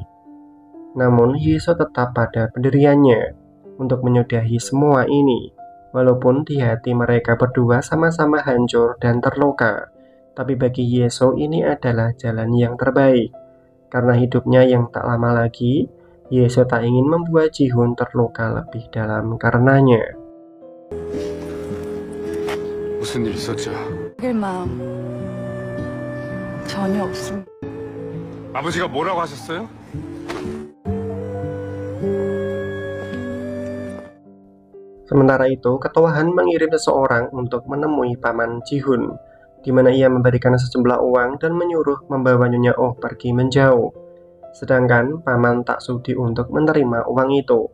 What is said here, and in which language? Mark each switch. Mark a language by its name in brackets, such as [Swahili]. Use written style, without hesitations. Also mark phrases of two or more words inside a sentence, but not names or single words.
[Indonesian] Namun Yeso tetap pada pendiriannya untuk menyudahi semua ini. Walaupun di hati mereka berdua sama-sama hancur dan terluka, tapi bagi Yeso ini adalah jalan yang terbaik. Karena hidupnya yang tak lama lagi, Yeso tak ingin membuat Ji-hoon terluka lebih dalam karenanya. [Korean] 무슨 일 있었죠? 일 마음 전혀 없습니다. 아버지가 뭐라고 하셨어요? [Indonesian] Sementara itu, ketua Han mengirim seseorang untuk menemui paman Ji-hoon, di mana ia memberikan sejumlah uang dan menyuruh membawa Nyonya Oh pergi menjauh. Sedangkan paman tak sudi untuk menerima uang itu.